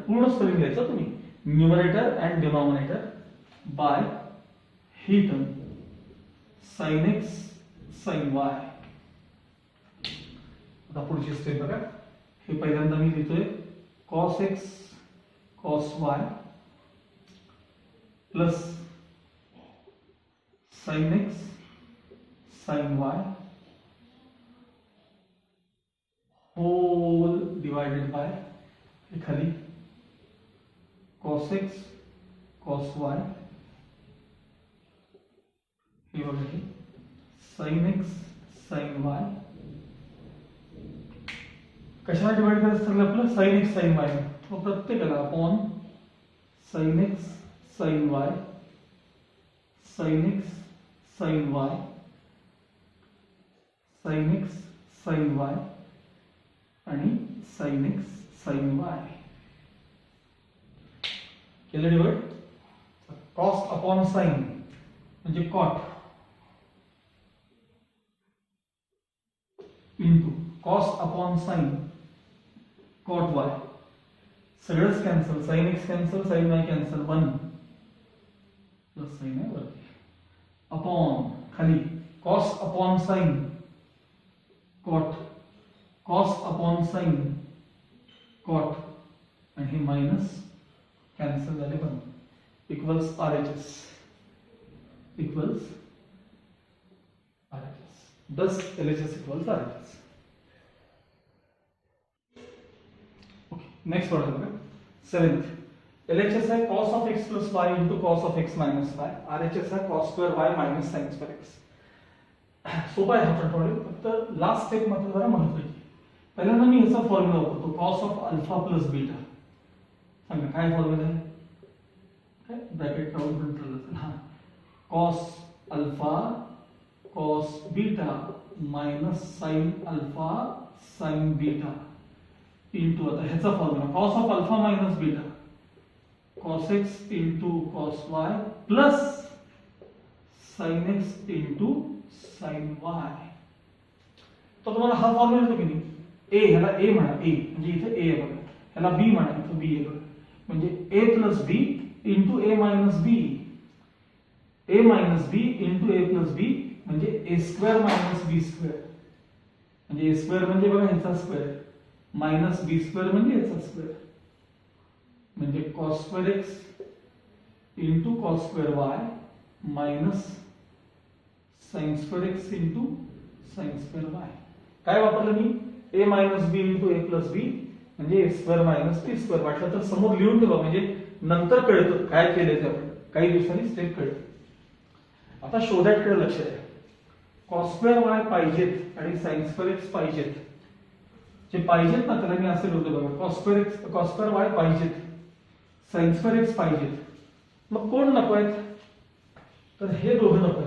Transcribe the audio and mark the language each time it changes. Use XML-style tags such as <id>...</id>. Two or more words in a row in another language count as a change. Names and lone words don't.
<mr>पूर्ण स्पेलिंग लिहायचं तुम्ही.</mr> <en>numerator and denominator by the term sine x sine y.</en> <mr>आता पुढची स्टेप बघा. हे पहिल्यांदा मी लिहितोय</mr> <en>cos x cos y plus sin x sin y whole divided by</en> <mr>हे खाली</mr> <en>cos x cos y</en> <mr>हे बघा हे</mr> <en>sin x sin y</en> <mr>कशाला डिवाइड करायचं ठरलं आपलं sin x sin y मग प्रत्येकाला अपॉन sin x sin y sin x sin y sin x sin y आणि sin x sin y केलं डिवाइड cos अपॉन sin म्हणजे cot इंटू cos अपॉन sin cot y सगळंच कॅन्सल sin x कॅन्सल sin y कॅन्सल 1 प्लस sin आहे वरती अपॉन खाली cos अपॉन sin cot cos अपॉन sin cot आणि हे मायनस कॅन्सल झाले 1 इक्वल्स RHS इक्वल्स RHS</mr> <en>thus LHS equals RHS.</en> <mr>नेक्स्ट पढ़ा बघा 7th LHS है</mr> <en>cos of x plus y into cos of x minus y RHS है cos square y minus sin square x</en> <mr>सोपा आहे हा प्रॉब्लेम फक्त लास्ट स्टेप मध्ये जरा महत्त्वाची पहिल्यांदा मी याचा फॉर्म्युला वापरतो</mr> <en>cos of alpha plus beta</en> <mr>सांगा काय फॉर्म्युला आहे काय ब्रॅकेट राऊंड कंट्रोल हां cos</mr> <en>alpha cos beta minus sin alpha sin beta into आता ह्याचा फॉर्म्युला cos of alpha minus beta cos x into cos y plus sin x into sin y</en> <mr>तो तुम्हाला हा फॉर्म्युला येतो की नाही a</mr> <en>ह्याला a म्हणा a म्हणजे इथे a आहे बघा ह्याला b म्हणा इथे b आहे बघा म्हणजे a plus b into a minus b a minus b into a plus b म्हणजे a square minus b square</en> <mr>म्हणजे a square म्हणजे बघा ह्याचा स्क्वेअर मायनस बी स्क्वेअर म्हणजे याचा स्क्वेअर म्हणजे</mr> <en>cos square x into cos square y minus sin square</en> <mr>x into sin स्क्वेअर y काय वापरलं मी</mr> <en>a minus b into a plus b</en> <mr>म्हणजे</mr> <en>a square minus b square</en> <mr>वाटलं तर समोर लिहून ठेवा म्हणजे नंतर कळतं काय केलंय ते आपण काही दिवसांनी स्टेप कळतं आता शोधाकडे लक्ष द्या cos स्क्वेअर y पाहिजेत आणि sin स्क्वेअर x पाहिजेत जे पाहिजेत ना त्याला मी असे लिहितो बघा cos स्क्वेअर y पाहिजेत sin स्क्वेअर x पाहिजेत मग कोण नकोयत तर हे दोघं</mr>